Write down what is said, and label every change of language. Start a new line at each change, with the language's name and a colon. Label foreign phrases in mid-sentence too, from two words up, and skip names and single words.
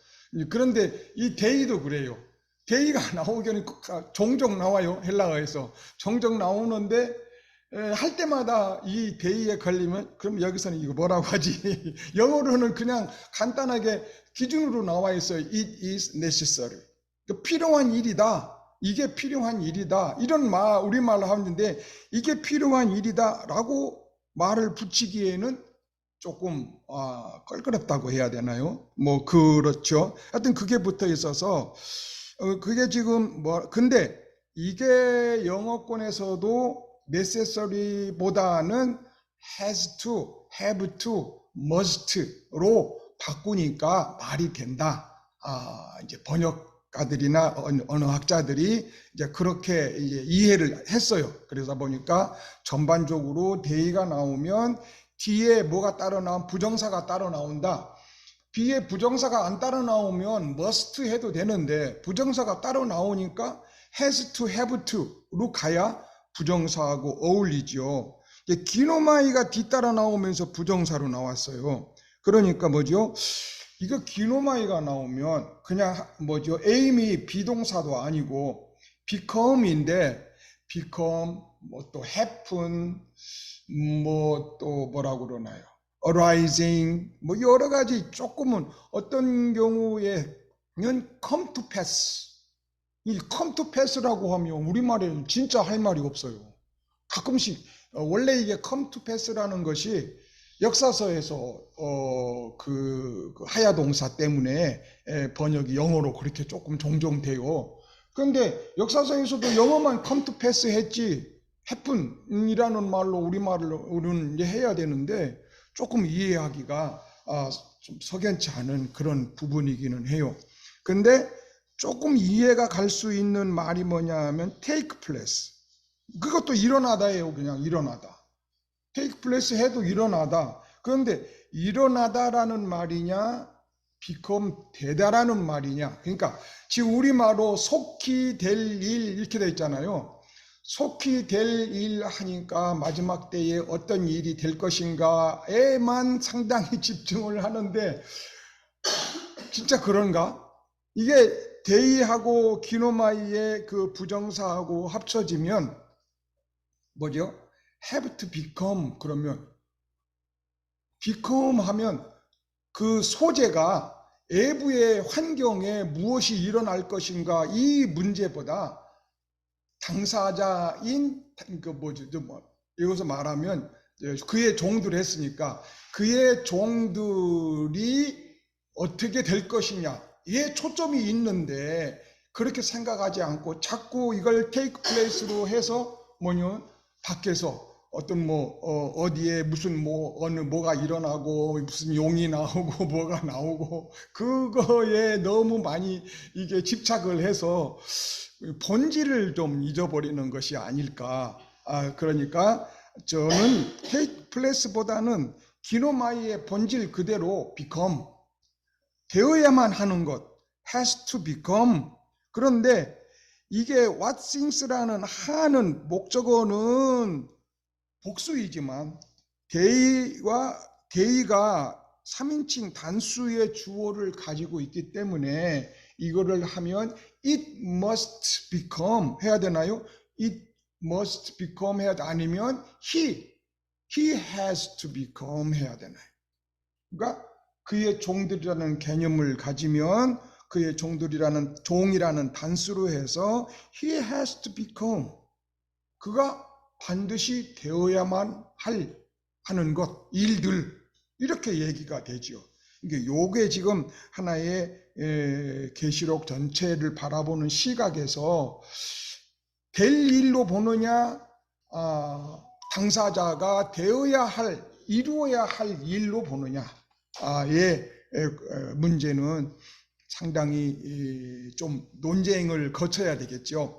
Korean: 그런데 이 day도 그래요. 데이가 나오기는 종종 나와요. 헬라어에서 종종 나오는데 할 때마다 이 데이에 걸리면 그럼 여기서는 이거 뭐라고 하지? 영어로는 그냥 간단하게 기준으로 나와 있어요.
English: It is necessary.
Korean: 필요한 일이다. 이게 필요한 일이다. 이런 우리말로 하는데 이게 필요한 일이다라고 말을 붙이기에는 조금 껄끄럽다고 해야 되나요? 뭐 그렇죠. 하여튼 그게 붙어 있어서 그게 지금 근데 이게 영어권에서도 necessary보다는
English: has to, have to,
Korean: must로 바꾸니까 말이 된다. 이제 번역가들이나 언어학자들이 이제 그렇게 이제 이해를 했어요. 그래서 보니까 전반적으로 데이가 나오면 뒤에 뭐가 따로 나오면 부정사가 따로 나온다. 뒤에 부정사가 안 따로 나오면 must 해도 되는데 부정사가 따로 나오니까
English: has to, have to
Korean: 로 가야 부정사하고 어울리죠. 기노마이가 뒤따라 나오면서 부정사로 나왔어요. 그러니까 뭐죠? 이거 기노마이가 나오면 그냥 뭐죠? aim이 비동사도 아니고 become인데 become 뭐 또 happen 뭐 또 뭐라고 그러나요? arising 뭐 여러 가지 조금은 어떤 경우에는
English: come to pass
Korean: 이
English: come to pass
Korean: 라고 하면 우리말에는 진짜 할 말이 없어요. 가끔씩 원래 이게
English: come to pass
Korean: 라는 것이 역사서에서 그 하야 동사 때문에 번역이 영어로 그렇게 조금 종종 돼요. 그런데 역사서에서도 영어만
English: come to pass
Korean: 했지 happen이라는 말로 우리말로는 해야 되는데 조금 이해하기가 좀 석연치 않은 그런 부분이기는 해요. 근데 조금 이해가 갈 수 있는 말이 뭐냐 하면
English: take place.
Korean: 그것도 일어나다예요. 그냥 일어나다.
English: take place
Korean: 해도 일어나다. 그런데 일어나다라는 말이냐 become 되다라는 말이냐. 그러니까 지금 우리말로 속히 될 일 이렇게 돼 있잖아요. 속히 될 일 하니까 마지막 때에 어떤 일이 될 것인가에만 상당히 집중을 하는데 진짜 그런가? 이게 데이하고 기노마이의 그 부정사하고 합쳐지면 뭐죠?
English: have to become
Korean: 그러면 become 하면 그 소재가 외부의 환경에 무엇이 일어날 것인가 이 문제보다 당사자인 그 뭐죠? 여기서 말하면 그의 종들 했으니까 그의 종들이 어떻게 될 것이냐 이에 초점이 있는데 그렇게 생각하지 않고 자꾸 이걸
English: take place
Korean: 로 해서 밖에서 어떤 어디에 무슨 뭐가 일어나고 무슨 용이 나오고 뭐가 나오고 그거에 너무 많이 이게 집착을 해서 본질을 좀 잊어버리는 것이 아닐까. 그러니까 저는
English: take place
Korean: 보다는 기노마이의 본질 그대로 become 되어야만 하는 것
English: has to become.
Korean: 그런데 이게
English: what things
Korean: 라는 하는 목적어는 복수이지만 데이가 3인칭 단수의 주어를 가지고 있기 때문에 이거를 하면
English: it must become
Korean: 해야 되나요?
English: it must become
Korean: 해야 돼. 아니면
English: he has to become
Korean: 해야 되나요? 그러니까 그의 종들이라는 개념을 가지면 그의 종이라는 단수로 해서
English: he has to become
Korean: 그가 반드시 되어야만 하는 것, 일들 이렇게 얘기가 되죠. 이게 지금 하나의 계시록 전체를 바라보는 시각에서 될 일로 보느냐, 당사자가 이루어야 할 일로 보느냐의 문제는 상당히 좀 논쟁을 거쳐야 되겠죠.